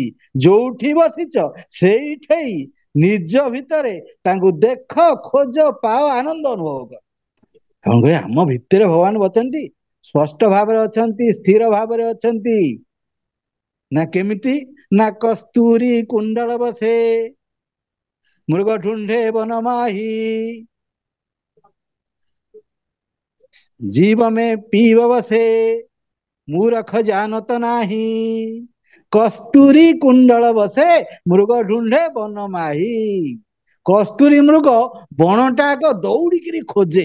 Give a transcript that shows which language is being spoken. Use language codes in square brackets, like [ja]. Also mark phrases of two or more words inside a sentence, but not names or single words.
[or] ଯୋଉଠି ବସିଛ ସେଇଠି ନିଜ ଭିତରେ ତାଙ୍କୁ ଦେଖ, ଖୋଜ, ପାଅ, ଆନନ୍ଦ ଅନୁଭବ କର। କଣ କହେ? ଆମ ଭିତରେ ଭଗବାନ ଅଛନ୍ତି, ସ୍ପଷ୍ଟ ଭାବରେ ଅଛନ୍ତି, ସ୍ଥିର ଭାବରେ ଅଛନ୍ତି। ନା କେମିତି? ନା କସ୍ତୁରୀ କୁଣ୍ଡଳ ବସେ, ମୃଗ ଠୁଣ୍ଡେ ବନମାହି। [hi] जीव में पीव बसे, मूरख जानत नाही। कस्तूरी कुंडल बसे, मृग ढूंढे बन माही। [or] କସ୍ତୁରୀ ମୃଗ ବଣଟାକ ଦୌଡ଼ିକି ଖୋଜେ।